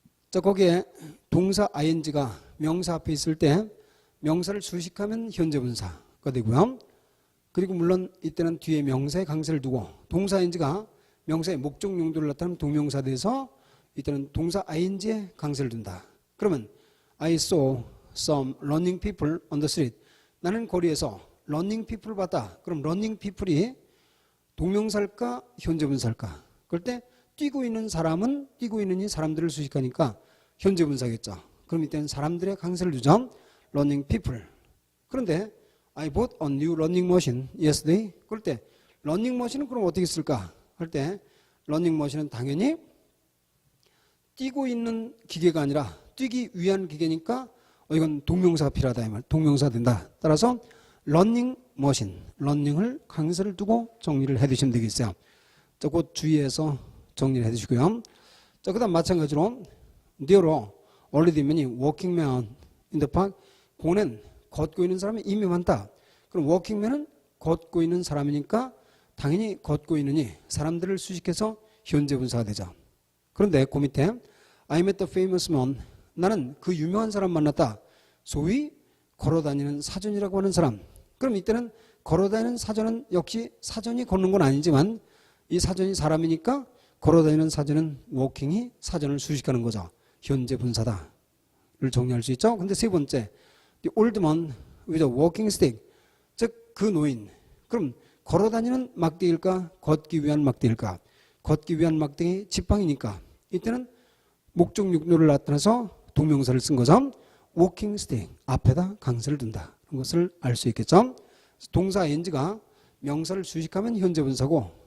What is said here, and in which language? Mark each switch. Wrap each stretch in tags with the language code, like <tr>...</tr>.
<ko>자, 거기에 동사 ing가 명사 앞에 있을 때 명사를 수식하면 현재 분사가 되고요. 그리고 물론 이때는 뒤에 명사의 강세를 두고 동사 ing가 명사의 목적 용도를 나타내는 동명사 돼서 이때는 동사 ing에 강세를 둔다.</ko> <en>그러면 I saw some running people on the street.</en> <ko>나는 거리에서</ko> <en>running people</en> <ko>봤다. 그럼 running people이 동명사일까 현재 분사일까? 그럴 때 뛰고 있는 사람은 뛰고 있는 이 사람들을 수식하니까 현재 분사겠죠. 그럼 이때는 사람들의 강세를 두죠.</ko> <en>running people. 그런데 I bought a new running machine yesterday.</en> <ko>그럴 때</ko> <en>running machine</en> <ko>은 그럼 어떻게 쓸까? 할 때 running machine은 당연히 뛰고 있는 기계가 아니라 뛰기 위한 기계니까 이건 동명사가 필요하다 이 말. 동명사가 된다. 따라서</ko> <en>running machine, running</en> <ko>을 강세를 두고 정리를 해 두시면 되겠어요. 자, 곧 주의해서 정리를 해 두시고요. 자, 그다음 마찬가지로</ko> <en>There are already many walking men in the park.</en> <ko>공원엔 걷고 있는 사람이 이미 많다. 그럼</ko> <en>walking men</en> <ko>은 걷고 있는 사람이니까 당연히 걷고 있느니 사람들을 수식해서 현재 분사가 되죠. 그런데 그 밑에</ko> <en>I met the famous man.</en> <ko>나는 그 유명한 사람 만났다. 소위 걸어다니는 사전이라고 하는 사람. 그럼 이때는 걸어다니는 사전은 역시 사전이 걷는 건 아니지만 이 사전이 사람이니까 걸어다니는 사전은 워킹이 사전을 수식하는 거죠. 현재 분사다를 정리할 수 있죠. 근데 세 번째</ko> <en>The old man with a walking stick.</en> <ko>즉 그 노인. 그럼 걸어다니는 막대기일까? 걷기 위한 막대기일까? 걷기 위한 막대기 지팡이니까 이때는 목적 용도를 나타내서 동명사를 쓴 거죠.</ko> <en>walking stick</en> <ko>앞에다 강세를 둔다. 그런 것을 알 수 있겠죠. 동사 ing가 명사를 수식하면 현재 분사고</ko>